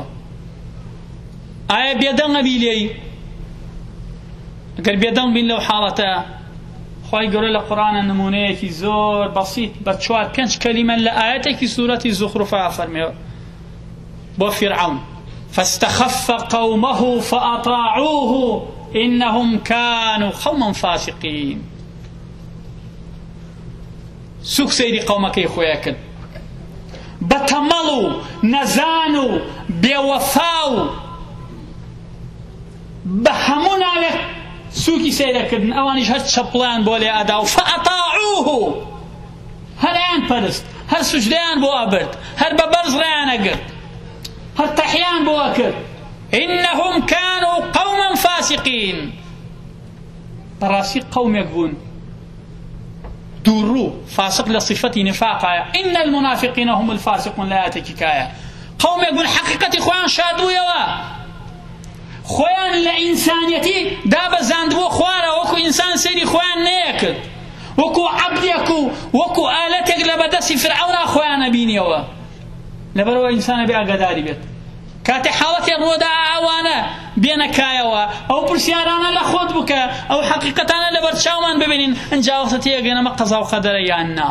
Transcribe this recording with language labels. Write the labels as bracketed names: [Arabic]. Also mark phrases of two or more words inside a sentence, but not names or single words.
[Central Kurdish] ئایا بێدەنگە بی لێی؟ ئەگەر بێدەنگ بین لەو حاڵەتە، خوای گەورە لە قورئانە نمونەیەکی زۆر بەسیط بە 4-5 کەلیمە لە ئاەتێکی سوورەتی زوخرفە فەرمێ بۆ فیرعون: [Arabic] فاستخف قومه فأطاعوه إنهم كانوا قوما فاسقين. [Central Kurdish] سوک سەیری قەومەکەی خۆیان کرد بە تەمەڵ و نەزان و بێوەفا و بە هەموو ناوێک سوکی سەیرەکردن. ئەوانیش هەر چەپڵیان بۆ لێ ئەدا و فەئەطاعوه، هەریان پەرست، هەر سوجدەیان بۆ ئەبرد، هەر بە بەرز ڕێیان ئەگرت، هەر تەحیان بۆ ئەکرد. [Arabic] إنهم كانوا قوما فاسقين. [Central Kurdish] بەڕاستی قەومێک بوون دووڕوو، فاسق لە صفەتی نفاقایە. [Arabic] إن المنافقين هم الفاسقون [Central Kurdish] لە ئاەتێکی کایە. قەومێک بوون حەقیقەتی خۆیان شادبوویەوە، خۆیان لە ئینسانیەتی دابەزاندبووە خوارە، وەکو ئینسان سەیری خۆیان نەیەکرد، وەکو عەبدێک و وەکو ئالەتێک لە بەدەستی فرعەونا خۆیان نەبینیەوە. لەبەرەوە ئینسانە بێ ئاگاداری بێت کاتێ حاڵەتێ ڕۆدا ئەوانە بێنەکایەوە، ئەو پرسیارانە لە خۆت بکە، ئەو حەقیقەتانە لەبەر چاومان ببینین، ئەنجا وەختە تێگەنەمە قەزا و قەدەرە یان نا.